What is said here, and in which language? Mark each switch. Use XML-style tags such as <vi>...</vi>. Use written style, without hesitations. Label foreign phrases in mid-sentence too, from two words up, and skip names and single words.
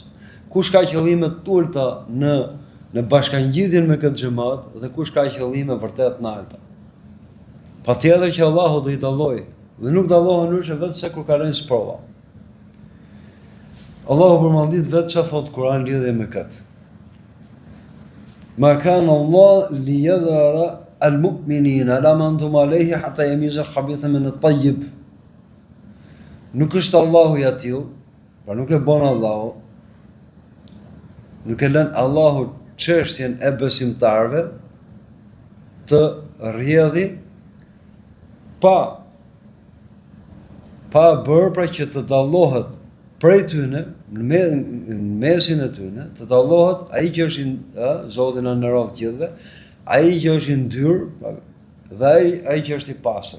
<sq>Kush ka qëllime të ulta në bashkangjitjen me këtë xhamat dhe kush ka qëllime vërtet të larta. Patjetër që Allahu do i dallojë, dhe nuk dallohen ndryshe vetë se kur ka rënë sprova. Allahu përmendit vetë çfarë thot Kurani lidhje me këtë.</sq> <ar>ما كان الله ليذر المؤمنين على ما أنتم عليه حتى يميز الخبيث من الطيب.</ar> <sq>Nuk është Allahu i atill, pra nuk e bën Allahu, nuk e lën Allahu çështjen e besimtarëve të rrjedhi pa bërë pra që të dallohet prej tyne, në mesin e tyne, të dallohet ai që është Zoti na nderoj gjithëve, ai që është i ndyrë dhe ai që është i pastër.</sq>